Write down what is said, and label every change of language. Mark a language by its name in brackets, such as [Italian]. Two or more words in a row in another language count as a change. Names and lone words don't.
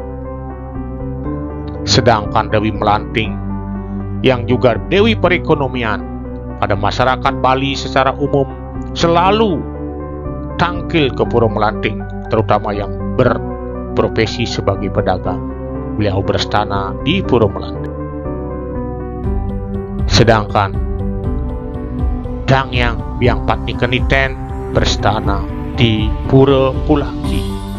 [Indonesian] Sedangkan Dewi Melanting yang juga Dewi perekonomian pada masyarakat Bali secara umum selalu tangkil ke Pura Melanting, terutama yang berprofesi sebagai pedagang. Beliau berstana di Pura Melanting. Sedangkan Dangyang Biang Patni Keniten berstana di Pura Pulaki.